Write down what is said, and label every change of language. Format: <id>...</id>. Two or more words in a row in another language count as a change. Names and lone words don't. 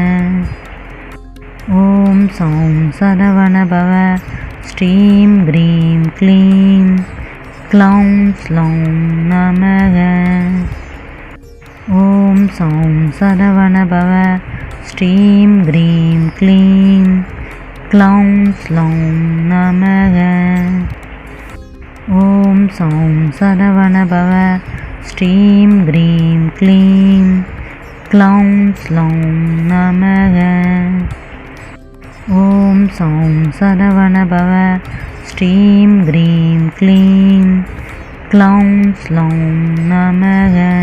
<sa>ॐ सौं सरवणभव श्रीं क्रीं क्लीं क्लौं स्लौं नमः. ॐ सौं सरवणभव श्रीं क्रीं क्लीं क्लौं स्लौं नमः। ॐ सौं सरवणभव श्रीं ह्रीं क्लीं क्लौं स्लौं नमः। ॐ सौं सरवणभव श्रीं ह्रीं क्लीं क्लौं स्लौं नमः।</sa>